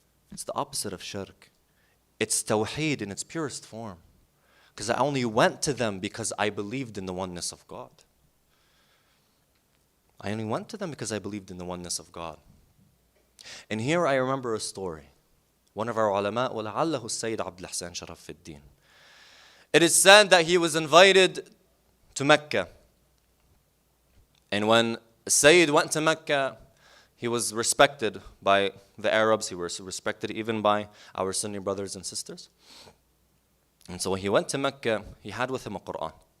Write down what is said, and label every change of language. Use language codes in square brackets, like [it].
[en] It's the opposite of shirk. It's tawheed in its purest form. Because I only went to them because I believed in the oneness of God. I only went to them because I believed in the oneness of God. And here I remember a story. One of our ulama, [ar] وَلَعَلَّهُ السَّيِّدْ عَبْدُ الْحَسَنِ شَرَفُ الدِّينِ. [en] It is said that he was invited to Mecca. And when Sayyid went to Mecca, he was respected by the Arabs. He was respected even by our Sunni brothers and sisters. And so when he went to Mecca, he had with him a Quran.